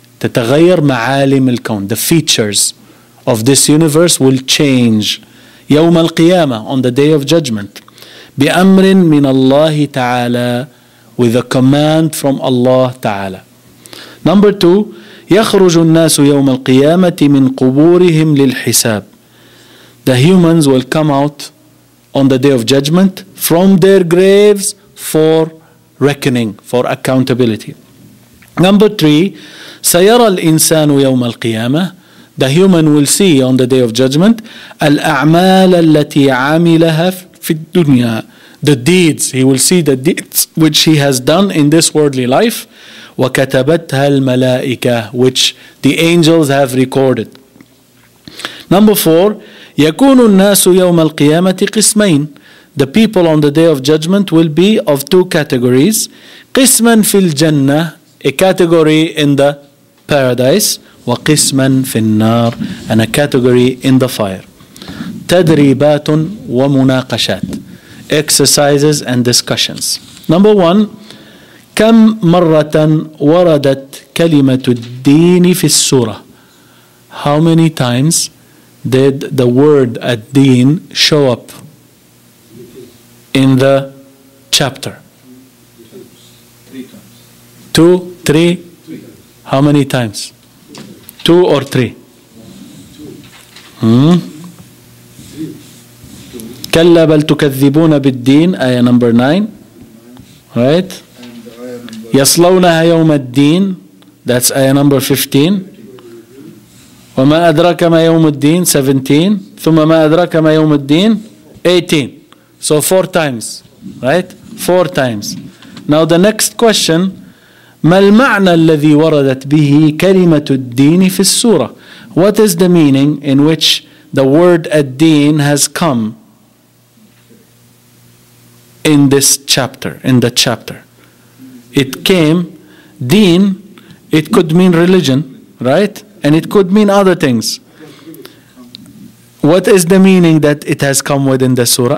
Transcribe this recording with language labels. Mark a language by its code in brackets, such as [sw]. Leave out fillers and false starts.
[ar] تتغير معالم الكون, [en] the features of this universe will change. [ar] يوم القيامة, [en] on the day of judgment. [ar] بأمر من الله تعالى, [en] with a command from Allah تعالى. Number two, [ar] يخرج الناس يوم القيامة من قبورهم للحساب. [en] The humans will come out on the day of judgment from their graves for reckoning, for accountability. Number three, [ar] سيرى الإنسان يوم القيامة, [en] the human will see on the day of judgment, [ar] الأعمال التي عملها في الدنيا, [en] the deeds, he will see the deeds which he has done in this worldly life, [ar] وكتبتها الملائكة, [en] which the angels have recorded. Number four, [ar] يكون الناس يوم القيامة قسمين, [en] the people on the day of judgment will be of two categories. [ar] قسما في الجنة, [en] a category in the paradise, [ar] وقسما في النار, [en] and a category in the fire. [ar] تدريبات ومناقشات, [en] exercises and discussions. Number one, [ar] كم مرة وردت كلمة الدين في السورة? [en] How many times did the word ad-din show up in the chapter? 3 times. 2, 3? How many times? 2 or 3? [ar] كلا بل تكذبون بالدين, [en] ayah number 9, right? [ar] يصلونها يوم الدين, [en] that's ayah number 15. [ar] وما أدراك ما يوم الدين, 17. ثم ما أدراك ما يوم الدين, 18. [en] So 4 times, right? 4 times. Now the next question, [ar] ما المعنى الذي وردت به كلمة الدين في السورة? [en] What is the meaning in which the word ad-din has come in this chapter, in the chapter? It came, deen, it could mean religion, right? And it could mean other things. What is the meaning that it has come within the surah?